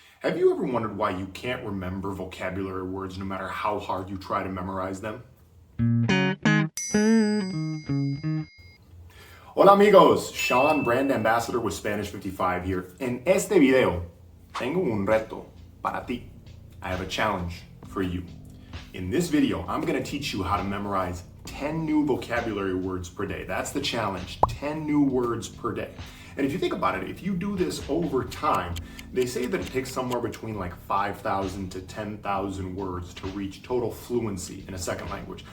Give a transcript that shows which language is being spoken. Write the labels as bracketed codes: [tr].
[en] Have you ever wondered why you can't remember vocabulary words no matter how hard you try to memorize them? [es] Hola amigos, [en] Sean, brand ambassador with Spanish 55 here. [es] En este video, tengo un reto para ti. [en] I have a challenge for you. In this video, I'm going to teach you how to memorize 10 new vocabulary words per day. That's the challenge, 10 new words per day. And if you think about it, if you do this over time, they say that it takes somewhere between like 5,000 to 10,000 words to reach total fluency in a second language.